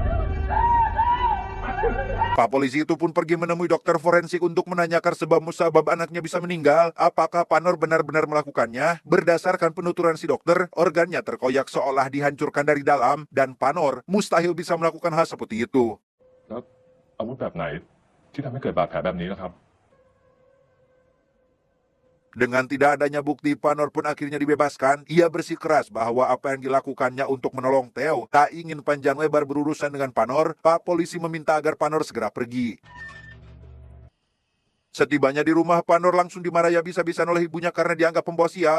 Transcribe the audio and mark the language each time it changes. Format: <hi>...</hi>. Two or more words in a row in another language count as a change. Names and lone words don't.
<id>Pak Polisi itu pun pergi menemui dokter forensik untuk menanyakan sebab musabab anaknya bisa meninggal. Apakah Panor benar-benar melakukannya? Berdasarkan penuturan si dokter, organnya terkoyak seolah dihancurkan dari dalam, dan Panor mustahil bisa melakukan hal seperti itu.</id> <th>แล้วอาวุธแบบไหนที่ทำให้เกิดบาดแผลแบบนี้ล่ะครับ</th> <id>Dengan tidak adanya bukti, Panor pun akhirnya dibebaskan. Ia bersikeras bahwa apa yang dilakukannya untuk menolong Theo. Tak ingin panjang lebar berurusan dengan Panor, Pak Polisi meminta agar Panor segera pergi. Setibanya di rumah, Panor langsung dimarahi habis-habisan oleh ibunya karena dianggap pembawa sial.</id>